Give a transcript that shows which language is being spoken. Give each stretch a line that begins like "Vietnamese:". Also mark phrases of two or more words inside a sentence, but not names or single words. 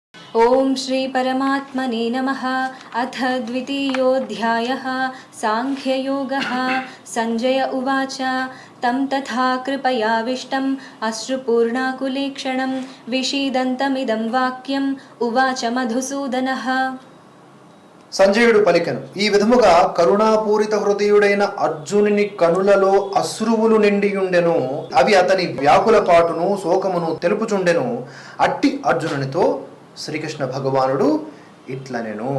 Sanskrit: ओम श्री परमात्मने नमः। अथ द्वितीयोऽध्यायः सांख्ययोगः। संजय उवाच तं तथा कृपयाविष्टम् अश्रुपूर्णाकुलेक्षणं विषीदन्तमिदं वाक्यम् उवाच मधुसूदनः।
Telugu: సంజయుడు పలికెను, ఈ విధముగా కరుణాపూరిత హృదయుడైన అర్జునుని కనులలో అశ్రువులు నిండియుండెను. అవి అతని వ్యాకుల పాటును శోకమును తెలుపుచుండెను. అట్టి అర్జునునితో శ్రీకృష్ణ భగవానుడు ఇట్లనెను.